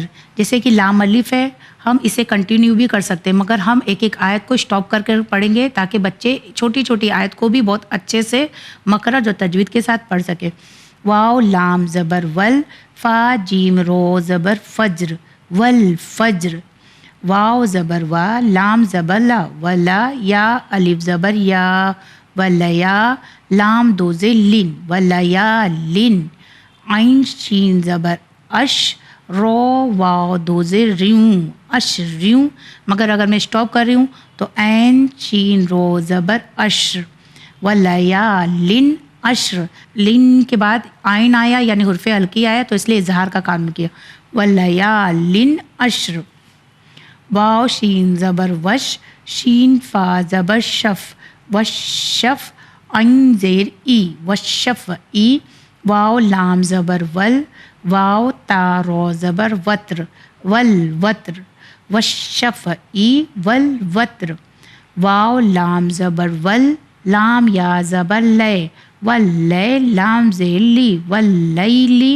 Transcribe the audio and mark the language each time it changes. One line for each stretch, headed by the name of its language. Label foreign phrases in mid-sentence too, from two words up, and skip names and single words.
Urdu: جیسے کہ لام الف ہے، ہم اسے کنٹینیو بھی کر سکتے ہیں، مگر ہم ایک ایک آیت کو اسٹاپ کر کے پڑھیں گے تاکہ بچے چھوٹی چھوٹی آیت کو بھی بہت اچھے سے مخرج اور تجوید کے ساتھ پڑھ سکے۔ واو لام زبر ول، فا جیم رو زبر فجر، والفجر۔ واو زبر وا، لام زبر لا، ولا، یا الف زبر یا، ولیا، لام دو زیر لن، ولیالن۔ عین شین زبر اش، رو واو دو زیر ریوں، اشریوں۔ مگر اگر میں اسٹاپ کر رہی ہوں تو عین شین رو زبر اشر، ولیالن اشر۔ لن کے بعد عین آیا یعنی حرف ہلکی آیا تو اس لیے اظہار کا کام کیا، ولیالن اشر۔ واو شین زبر وش، شین فا زبر شف، وشف۔ عین زیر ای، وشف ای۔ واو لام زبر ول، واو تا رو زبر وتر، والوتر۔ وشف ای، والوتر۔ واو لام زبر ول، لام یا زبر لے، واللے، لام زیر لی، واللیلی۔